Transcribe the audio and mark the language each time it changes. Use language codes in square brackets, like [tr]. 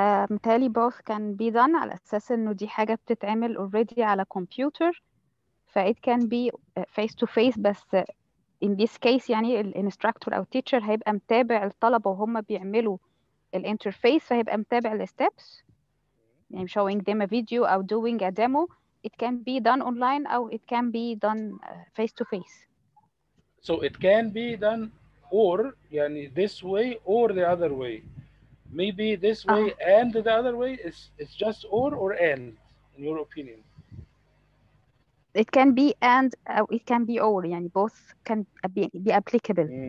[ar] متهيألي [en] both can be done [ar] على أساس إنه دي حاجة بتتعمل already على كمبيوتر، ف [en] it can be face to face. [ar] بس [en] in this case [ar] يعني الانستراكتور أو teacher هيبقى متابع الطلبة وهم بيعملوا الانترفيس، فهيبقى متابع الستبس يعني [en] showing them a video [ar] أو [en] doing a demo. It can be done online أو it can be done face to face. So it can be done or يعني this way or the other way. Maybe this way and the other way. It's just or and in your opinion? It can be and أو it can be or يعني both can be applicable.